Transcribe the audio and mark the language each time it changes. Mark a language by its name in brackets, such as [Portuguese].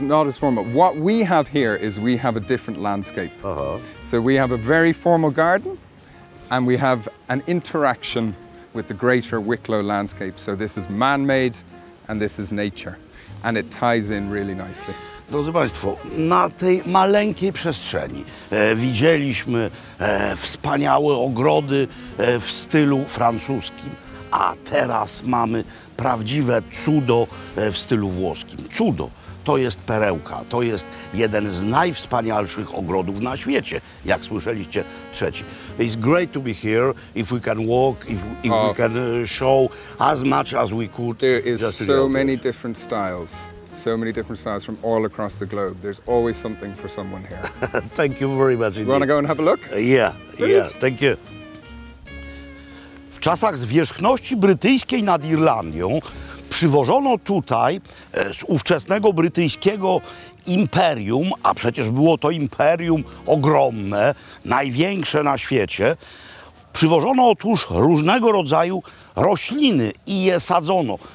[English] not as formal. What we have here is we have a different landscape. So we have a very formal garden, and we have an interaction with the greater Wicklow landscape. So this is man-made, and this is nature, and it ties in really nicely. [Polish] Drodzy Państwo, na tej maleńkiej przestrzeni widzieliśmy wspaniałe ogrody w stylu francuskim, a teraz mamy prawdziwe cudo w stylu włoskim. Cudo, to jest perełka. To jest jeden z najwspanialszych ogrodów na świecie. Jak słyszeliście, trzeci. [English] It's great to be here. If we can walk, if we can show as much as we could. There is so many different styles. So many different styles from all across the globe. There's always something for someone here. Thank you very much indeed. You want to go and have a look? Yeah, thank you. [Polish] W czasach zwierzchności brytyjskiej nad Irlandią przywożono tutaj z ówczesnego brytyjskiego imperium, a przecież było to imperium ogromne, największe na świecie, przywożono otóż różnego rodzaju rośliny i je sadzono.